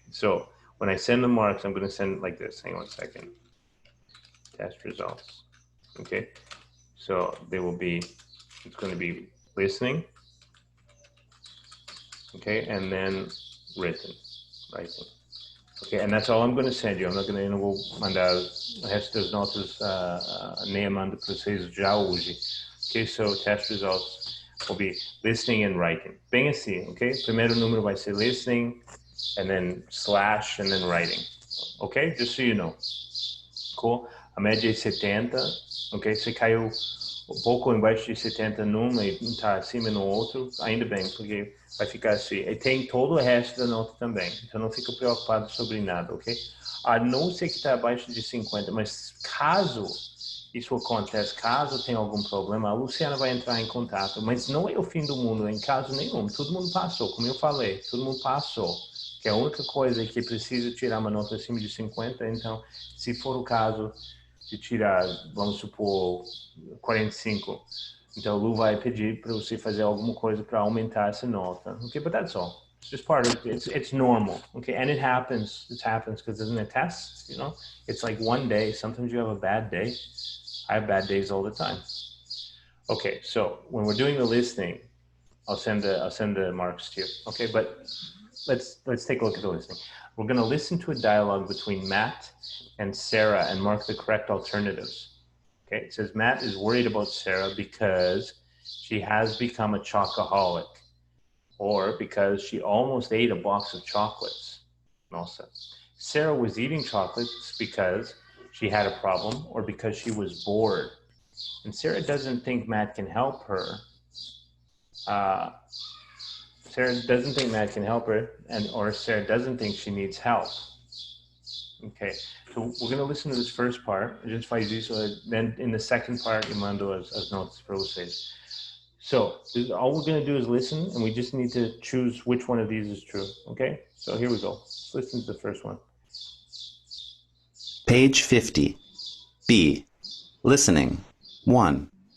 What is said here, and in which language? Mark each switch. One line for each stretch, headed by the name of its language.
English: So when I send the marks, I'm going to send like this. Hang on a second. Test results, okay? So they will be, it's going to be listening, okay? And then writing. Okay, and that's all I'm going to send you. I'm not going to,
Portuguese: eu não vou mandar o resto das notas, nem mando para vocês já hoje.
English: Okay, so test results will be listening and writing.
Portuguese: Bem assim,
English: okay?
Portuguese: Primeiro número vai ser
English: listening, and then slash, and then writing. Okay, just so you know. Cool?
Portuguese: A média é 70, ok? Você caiu um pouco embaixo de 70 num e está acima no outro, ainda bem, porque vai ficar assim. E tem todo o resto da nota também, então não fica preocupado sobre nada, ok? A não ser que está abaixo de 50, mas caso isso aconteça, caso tenha algum problema, a Luciana vai entrar em contato, mas não é o fim do mundo em caso nenhum, todo mundo passou, como eu falei, todo mundo passou, que a única coisa é que precisa tirar uma nota acima de 50, então, se for o caso de tirar, vamos supor, 45, então o Lu vai pedir para você fazer alguma coisa para aumentar essa nota,
English: okay, but that's all. It's just part of it. It's normal, okay, and it happens because isn't it tests, you know, it's like one day, sometimes you have a bad day. I have bad days all the time. Okay, so when we're doing the listening, I'll send the marks to you, okay, but let's take a look at the listening. We're going to listen to a dialogue between Matt and Sarah and mark the correct alternatives. Okay, it says Matt is worried about Sarah because she has become a chocoholic, or because she almost ate a box of chocolates.
Portuguese: Nossa.
English: Sarah was eating chocolates because she had a problem or because she was bored. And Sarah doesn't think Matt can help her. Sarah doesn't think Matt can help her, or Sarah doesn't think she needs help. Okay, so we're going to listen to this first part.
Portuguese: A gente faz isso,
English: then in the second part,
Portuguese: eu mando as notas para vocês.
English: So all we're going to do is listen, and we just need to choose which one of these is true. Okay, so here we go. Let's listen to the first one. Page 50. B. Listening. 1.